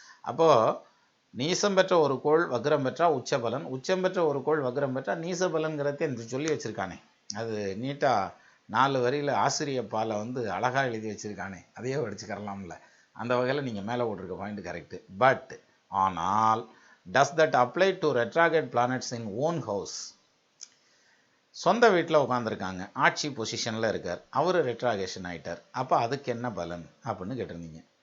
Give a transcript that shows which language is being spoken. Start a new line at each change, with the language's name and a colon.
Tamil: அப்போது நீசம் பெற்ற ஒரு கோள் வக்ரம் பெற்றா உச்ச பலன், உச்சம் பெற்ற ஒரு கோள் வக்ரம் பெற்றா நீச பலன்கிறத சொல்லி வச்சுருக்கானே, அது நீட்டாக 4 வரியில் ஆசிரியப்பாலை வந்து அழகாக எழுதி வச்சுருக்கானே, அதையே படிச்சுக்கரலாம்ல. அந்த வகையில் நீங்கள் மேலே போட்டிருக்க பாயிண்ட் கரெக்டு.
English: but
Tamil: ஆனால்
English: does that apply to retrograde planets in own house?
Tamil: சொந்த வீட்டில் உட்காந்துருக்காங்க, ஆட்சி பொசிஷனில் இருக்கார், அவர் ரெட்ராகேஷன் ஆகிட்டார், அப்போ அதுக்கு என்ன பலன் அப்படின்னு கேட்டிருந்தீங்க.